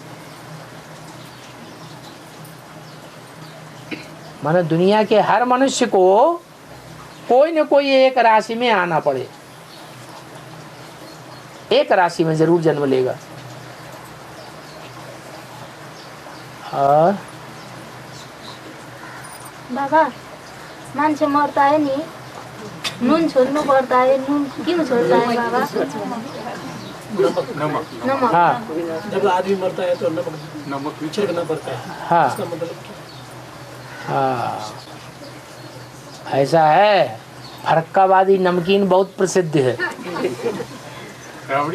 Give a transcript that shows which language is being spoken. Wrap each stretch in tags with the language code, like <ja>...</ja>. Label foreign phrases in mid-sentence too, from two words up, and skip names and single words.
<hi>माने दुनिया के हर मनुष्य को कोई न कोई एक राशि में आना पड़े, एक राशि में जरूर जन्म लेगा। और</hi> <ne>बाबा मान्छे मर्ता है नि, नुन छोड्नु पर्दा है, नुन किन छोड्दा है बाबा?</ne> <hi>नमक। हाँ। जब आदमी मरता है तो नमक छिड़कना पड़ता है। हाँ। इसका मतलब हाँ ऐसा है। फरक्काबादी नमकीन बहुत प्रसिद्ध है। राबड़ी?</hi>